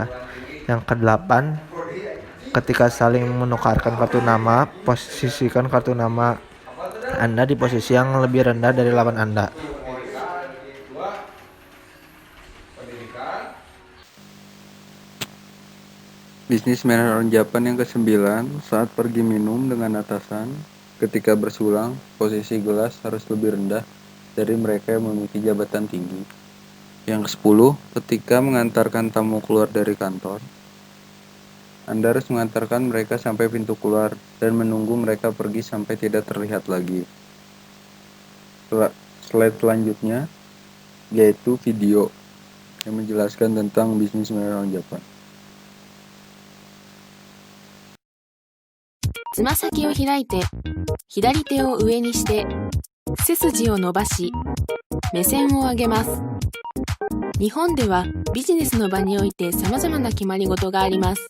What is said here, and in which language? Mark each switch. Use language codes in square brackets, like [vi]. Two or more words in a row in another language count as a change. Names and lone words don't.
[id] Yang kedelapan, ketika saling menukarkan kartu nama, posisikan kartu nama Anda di posisi yang lebih rendah dari lawan Anda. Bisnis [en] manner on Japan [id] yang ke-9, saat pergi minum dengan atasan, ketika bersulang, posisi gelas harus lebih rendah dari mereka yang memiliki jabatan tinggi. Yang ke-10, ketika mengantarkan tamu keluar dari kantor, Anda harus mengantarkan mereka sampai pintu keluar dan menunggu mereka pergi sampai tidak terlihat lagi. Slide selanjutnya yaitu video yang menjelaskan tentang bisnis [en] manner on Japan. [ja] つま先を開いて、左手を上にして、背筋を伸ばし、目線を上げます。日本ではビジネスの場において様々な決まり事があります。